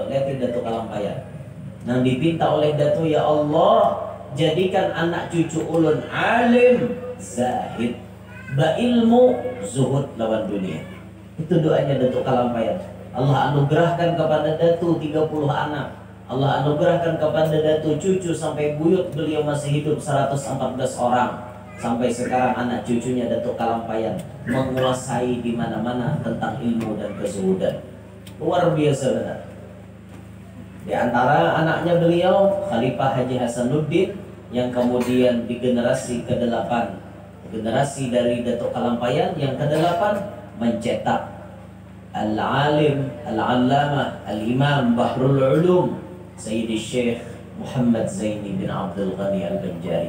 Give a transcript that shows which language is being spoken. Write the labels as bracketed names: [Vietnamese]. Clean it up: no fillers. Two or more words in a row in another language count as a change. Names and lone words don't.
[Indonesian] Lihat Datuk Kalampayan. Nah dipinta oleh Datuk, ya Allah jadikan anak cucu ulun alim, zahid, ba ilmu, zuhud lawan dunia. Itu doanya Datuk Kalampayan. Allah anugerahkan kepada Datu 30 anak. Allah anugerahkan kepada Datu cucu sampai buyut beliau masih hidup 114 orang. Sampai sekarang anak cucunya Datuk Kalampayan menguasai di mana-mana tentang ilmu dan kezuhudan. Luar biasa benar. Di antara anaknya beliau Khalifah Haji Hasanuddin yang kemudian di generasi ke-8, generasi dari Datuk Kalampayan yang ke-8 mencetak Al-Alim, Al-Allamah, Al-Imam Bahrul Ulum Sayyidi Syekh Muhammad Zaini bin Abdul Ghani Al-Banjari.